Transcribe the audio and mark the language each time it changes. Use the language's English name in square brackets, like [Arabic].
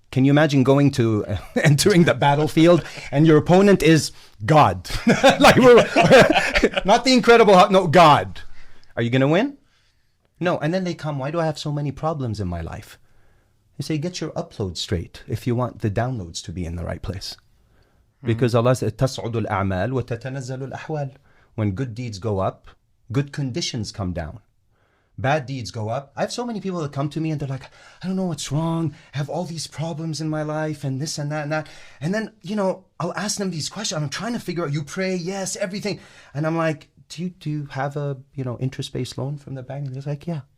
[English] Can you imagine entering the battlefield and your opponent is God? Like not the Incredible Hulk, no, God. Are you going to win? No. And then they come, why do I have so many problems in my life? You say, get your upload straight if you want the downloads to be in the right place. Because Allah says, [Arabic] تَصْعُدُ الْأَعْمَالُ وَتَتَنَزَّلُ الْأَحْوَالُ. [English] When good deeds go up, good conditions come down. Bad deeds go up. I have so many people that come to me and they're like, I don't know what's wrong. I have all these problems in my life and this and that and that. And then, I'll ask them these questions. I'm trying to figure out, you pray, yes, everything. And I'm like, do you have a, interest-based loan from the bank? And they're like, yeah.